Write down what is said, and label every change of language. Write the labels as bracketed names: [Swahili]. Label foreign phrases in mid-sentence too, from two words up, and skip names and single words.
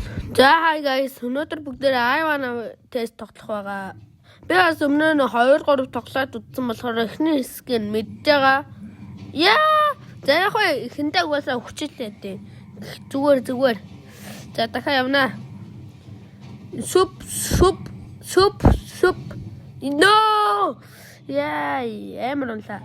[Mongolian] За [English] hi guys, [Mongolian] өнөөдөр бүгдээрээ [English] I wanna test [Mongolian] тоглох байгаа. Би бас өмнө нь 2 3 тоглоод үзсэн болохоор эхний хэсгийг мэдж байгаа. Яа! За яг эхэндээ угаасаа хүчилээ дээ. Зүгээр. За дахиад явна. Суп. No! Яа, ямар унлаа.